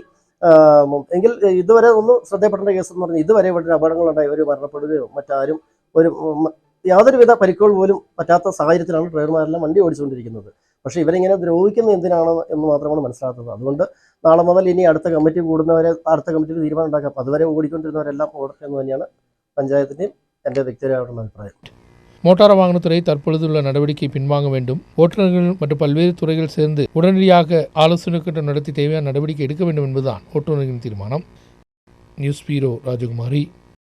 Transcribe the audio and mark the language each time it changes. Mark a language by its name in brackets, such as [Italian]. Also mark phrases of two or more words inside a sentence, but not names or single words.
[Malayalam] എങ്കിൽ ഇതുവരെ ഒന്ന് ശ്രദ്ധപ്പെടേണ്ട കേസ് എന്ന് പറഞ്ഞാൽ ഇതുവരെ ഇവിടെ അപകടങ്ങളുണ്ടായി ഒരു മരണപ്പെടുകയോ മറ്റാരും ഒരു യാതൊരുവിധ പരിക്കുകൾ പോലും പറ്റാത്ത സാഹചര്യത്തിലാണ് ഡ്രൈവർമാരെല്ലാം വണ്ടി ഓടിച്ചുകൊണ്ടിരിക്കുന്നത്. പക്ഷേ ഇവരിങ്ങനെ ദ്രോഹിക്കുന്നത് എന്തിനാണ് എന്ന് മാത്രമാണ് മനസ്സിലാക്കുന്നത്. അതുകൊണ്ട് നാളെ മുതൽ ഇനി അടുത്ത കമ്മിറ്റി കൂടുന്നവരെ അടുത്ത കമ്മിറ്റിയിൽ തീരുമാനം ഉണ്ടാക്കാം. അപ്പോൾ അതുവരെ ഓടിക്കൊണ്ടിരുന്നവരെല്ലാം ഓടട്ടെ എന്ന് തന്നെയാണ് പഞ്ചായത്തിൻ്റെയും എൻ്റെ വ്യക്തിപരമായിട്ടുള്ള അഭിപ്രായം. [Tamil] மோட்டார் வாகனத்துறை தற்பொழுதுள்ள நடவடிக்கை பின்வாங்க வேண்டும். ஓட்டுநர்கள் மற்றும் பல்வேறு துறைகள் சேர்ந்து உடனடியாக ஆலோசனை கூட்டம் நடத்தி தேவையான நடவடிக்கை எடுக்க வேண்டும் என்பதுதான் ஓட்டுநர்களின் தீர்மானம். [English] News Bureau [Tamil] ராஜகுமாரி.